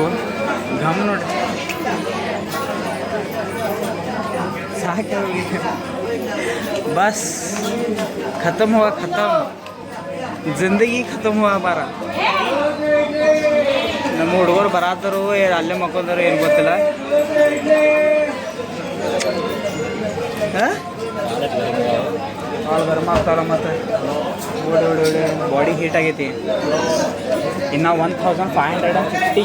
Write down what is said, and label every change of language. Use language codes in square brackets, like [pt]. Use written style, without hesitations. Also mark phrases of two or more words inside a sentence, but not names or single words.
[kn] ಗಮ್ ನೋಡ್ರಿ ಸಾಕು. [hi] बस खत्म हुआ खत्म, जिंदगी खत्म हुआ बारा. [kn] ನಮ್ಮ ಹುಡುಗರು ಬರಾತರು ಅಲ್ಲೇ ಮಕ್ಕೊಂಡರು ಏನು ಗೊತ್ತಿಲ್ಲ. ಭಾಳ ಗರಮ ಆಗ್ತಾರ ಮತ್ತು ಓಡಿ [en] body heat [kn] ಆಗೈತಿ. ಇನ್ನು 1550